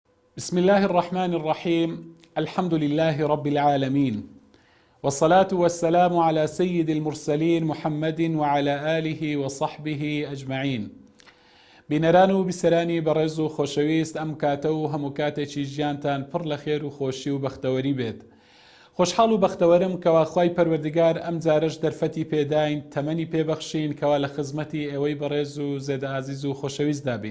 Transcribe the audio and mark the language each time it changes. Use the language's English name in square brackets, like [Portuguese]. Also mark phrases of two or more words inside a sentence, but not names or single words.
[Arabic] بسم الله الرحمن الرحيم. الحمد لله رب العالمين، والصلاة والسلام على سيد المرسلين محمد وعلى آله وصحبه أجمعين. [Central Kurdish] بینەران و بیسەرانی بەڕێز و خۆشەویست، ئەم کاتە و هەموو کاتێکی ژیانتان پڕ لە خێر و خۆشی و بەختەوەری بێت. خۆشحاڵ و بەختەوەرم کەوا خوای پەروەردگار ئەم جارەش دەرفەتی پێداین، تەمەنی پێبەخشین کەوا لە خزمەتی ئێوەی بەڕێز و زێدە ئازیز و خۆشەویست دابین.